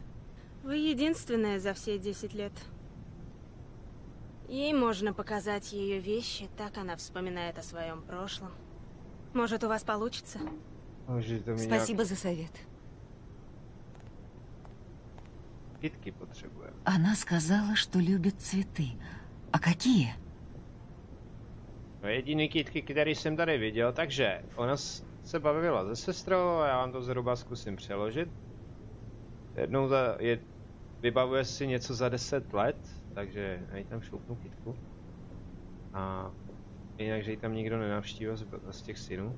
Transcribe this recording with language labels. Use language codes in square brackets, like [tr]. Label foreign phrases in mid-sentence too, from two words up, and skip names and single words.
[ru] Вы единственная за все 10 лет. Ей можно показать ее вещи, так она вспоминает о своем прошлом. Может, у вас получится? Спасибо за совет. [cs] Китки potřebujeme. [ru] Она сказала, что любит цветы. А какие? [cs] No, jediný kytky, který jsem tady viděl, takže ona se bavila se sestrou a já vám to zhruba zkusím přeložit. Jednou vybavuje si něco za 10 let, takže já jí tam šoupnu kytku. A jinak, že ji tam nikdo nenavštívil z těch synů.